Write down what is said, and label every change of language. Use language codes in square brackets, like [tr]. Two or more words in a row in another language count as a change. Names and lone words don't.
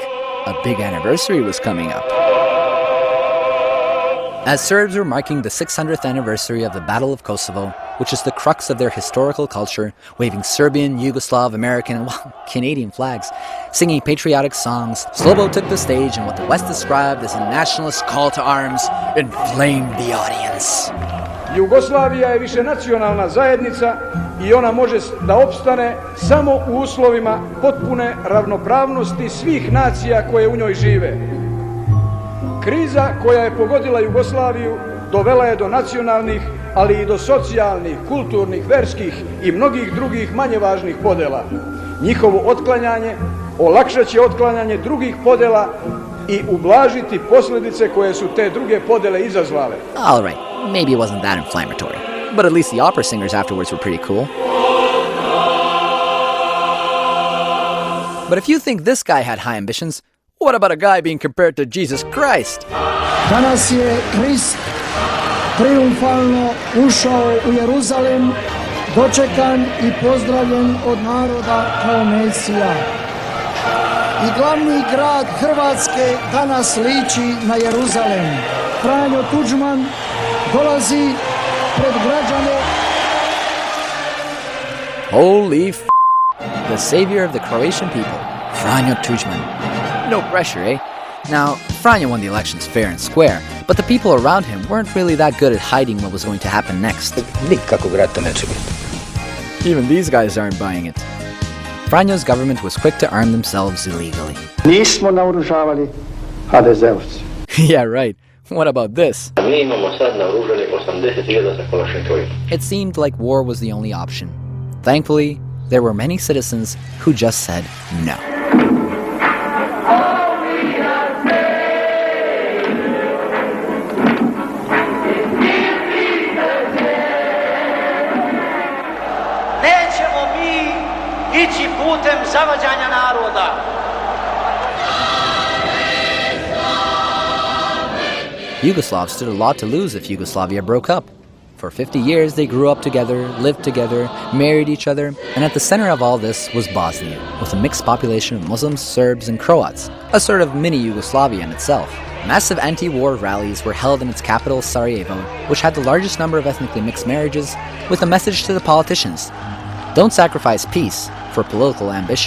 [en] A big anniversary was coming up. As Serbs were marking the 600th anniversary of the Battle of Kosovo, which is the crux of their historical culture, waving Serbian, Yugoslav, American, and Canadian flags, singing patriotic songs, Slobo took the stage and what the West described as a nationalist call to arms inflamed the audience. [sr] Jugoslavija je višenacionalna zajednica I ona može da opstane samo u uslovima potpune ravnopravnosti svih nacija koje u njoj žive. Kriza koja je pogodila Jugoslaviju dovela je do nacionalnih ali i do socijalnih, kulturnih, verskih i mnogih drugih manje važnih podela. Njihovo otklanjanje olakšat će otklanjanje drugih podela i ublažiti posljedice koje su te druge podele izazvale. [en] All right, maybe it wasn't that inflammatory, but at least the opera singers afterwards were pretty cool. But if you think this guy had high ambitions, what about a guy being compared to Jesus Christ? [hr] Danas je Krist triumfalno ušao u Jeruzalem, dočekan i pozdravljen od naroda kao Mesija. I glavni grad Hrvatske danas liči na Jeruzalem. Franjo Tuđman dolazi pred građane. [en] Holy f***, the savior of the Croatian people, Franjo Tuđman. No pressure, eh? Now, Franjo won the elections fair and square, but the people around him weren't really that good at hiding what was going to happen next. [hr] Nikakvog rata neće biti. [en] Even these guys aren't buying it. Franjo's government was quick to arm themselves illegally. [hr] Nismo naoružavali HDZ-ovci. [en] Yeah, right. What about this? [hr] Mi imamo sad naoružanje 80.000 sa Kalašnikovima. [en] It seemed like war was the only option. Thankfully, there were many citizens who just said no. [sr] Nećemo mi ići putem zavađanja naroda. [en] Yugoslavs stood a lot to lose if Yugoslavia broke up. For 50 years, they grew up together, lived together, married each other, and at the center of all this was Bosnia, with a mixed population of Muslims, Serbs, and Croats, a sort of mini Yugoslavia in itself. Massive anti-war rallies were held in its capital, Sarajevo, which had the largest number of ethnically mixed marriages, with a message to the politicians: don't sacrifice peace for political ambition.